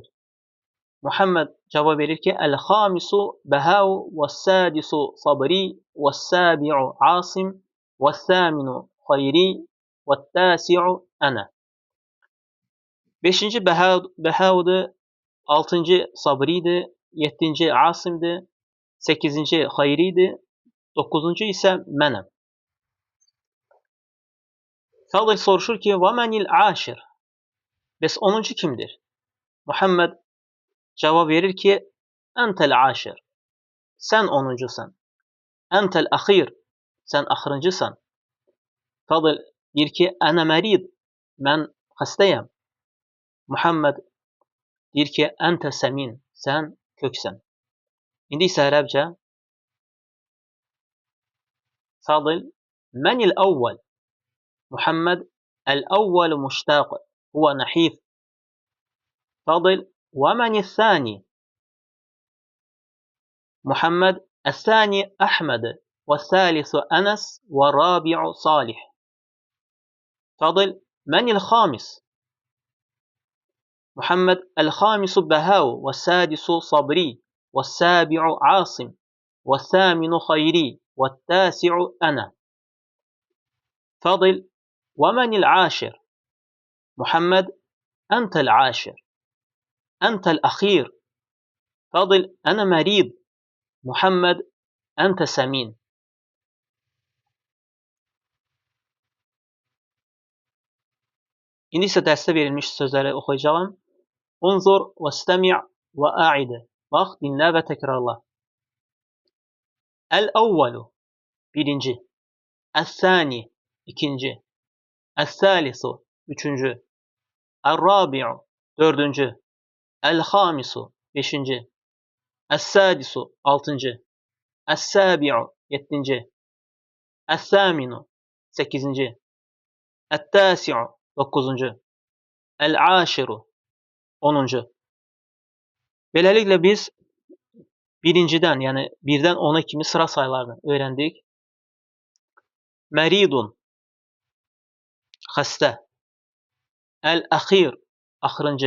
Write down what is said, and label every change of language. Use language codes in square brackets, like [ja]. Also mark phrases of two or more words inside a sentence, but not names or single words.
[tr] Muhammed cevap verir ki [ar] الخامس بهاء والسادس صبري والسابع عاصم والثامن خيري والتاسع أنا. [tr] Beşinci Behau'dur, altıncı Sabri'dir, yedinci Asim'dir, sekizinci Hayri'dir, dokuzuncu ise Menem. [az] Fadıl soruşur ki [ar] وَمَنِ الْعَاشِرِ, [az] bəs onuncu kimdir? [tr] Muhammed cevap verir ki [ar] أنت العاشر, [tr] sen onuncusan. [ar] أنت الأخير, [az] sen axırıncısan. Fadıl deyir ki [ar] أنا مريض, [az] mən xəstəyəm. Muhammed deyir ki [ar] أنت سمين, [az] sən köksən. İndi isə ərəbcə. Fadıl [ar] من الأول. محمد الأول مشتاق، هو نحيف. فاضل ومن الثاني. محمد الثاني أحمد والثالث أنس والرابع صالح. فاضل من الخامس. محمد الخامس بهاو والسادس صبري والسابع عاصم والثامن خيري والتاسع أنا. فضل ومن العاشر؟ محمد أنت العاشر. أنت الأخير. فضل أنا مريض. محمد أنت سمين. [az] İndi isə dərsdə verilmiş sözləri oxuyacağım. [ar] انظر واستمع وأعد. [az] Bax, dinlə və təkrarla. El-əvvəlu, birinci. El-thani, ikinci. El-thalisu, üçüncü. El-rabi'u, dördüncü. El-xamisu, beşinci. El-sadisu, altıncı. El-sabi'u, yeddinci. El-thaminu, sekizinci. El-tasi'u, dokuzuncu. El-aşiru, 10-cu. Beləliklə biz birincidən, yəni birdən 10-a kimi sıra sayılarını öyrəndik. Məridun, xəstə. Əl-əxir, axırıncı.